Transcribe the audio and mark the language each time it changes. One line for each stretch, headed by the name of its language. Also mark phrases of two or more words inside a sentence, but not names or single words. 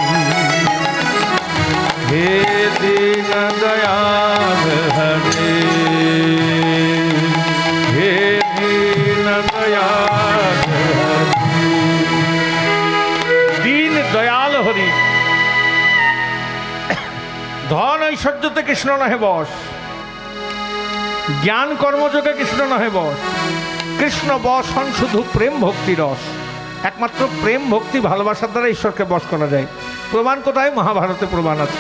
Hindi: हे दीन दयाल हरे, हे दीन दयाल हरि, दीन दयाल हरि।
Bangla: ধন ঐশ্বর্যতে কৃষ্ণ নহে বশ, জ্ঞান কর্মযোগে কৃষ্ণ নহে বশ, কৃষ্ণ বশ হন শুধু প্রেম ভক্তি রস। একমাত্র প্রেম ভক্তি ভালোবাসার দ্বারা ঈশ্বরকে বশ করা যায়। প্রমাণ কোথায়? মহাভারতে প্রমাণ আছে।